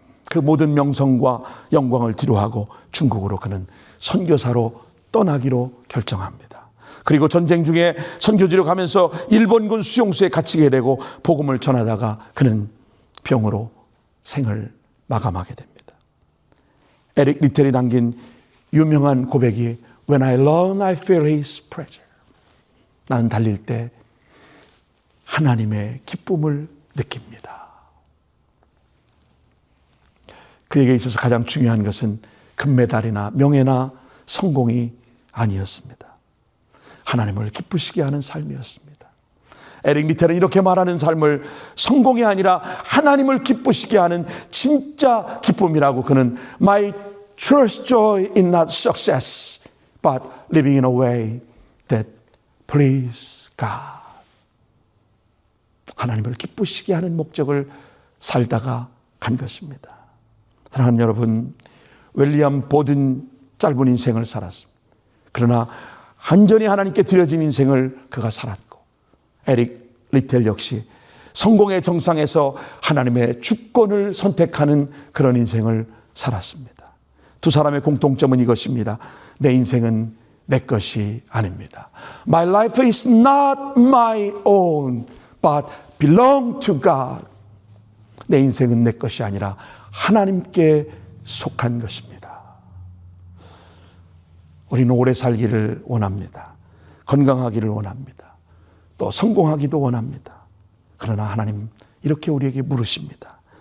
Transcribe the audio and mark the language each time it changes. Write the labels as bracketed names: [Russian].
[Korean] 그 모든 명성과 영광을 뒤로하고 중국으로 그는 선교사로 떠나기로 결정합니다. 그리고 전쟁 중에 선교지로 가면서 일본군 수용소에 갇히게 되고 복음을 전하다가 그는 병으로 생을 마감하게 됩니다. 에릭 리텔이 남긴 유명한 고백이 [English] When I run, I feel His pressure. [Korean] 나는 달릴 때 하나님의 기쁨을 느낍니다. 그에게 있어서 가장 중요한 것은 금메달이나 명예나 성공이 아니었습니다. 하나님을 기쁘시게 하는 삶이었습니다. 에릭 리텔은 이렇게 말하는 삶을 성공이 아니라 하나님을 기쁘시게 하는 진짜 기쁨이라고 그는 [English] My truest joy is not success, but living in a way that please God. [Korean] 하나님을 기쁘시게 하는 목적을 살다가 간 것입니다. 사랑하는 여러분, 윌리엄 보든 짧은 인생을 살았습니다. 그러나 완전히 하나님께 드려진 인생을 그가 살았고, 에릭 리텔 역시 성공의 정상에서 하나님의 주권을 선택하는 그런 인생을 살았습니다. 두 사람의 공통점은 이것입니다. 내 인생은 내 것이 아닙니다. [English] My life is not my own, but belong to God. [Korean] 내 인생은 내 것이 아니라 하나님께 속한 것입니다. 우리는 오래 살기를 원합니다. 건강하기를 원합니다. 또 성공하기도 원합니다. 그러나 하나님 이렇게 우리에게 물으십니다.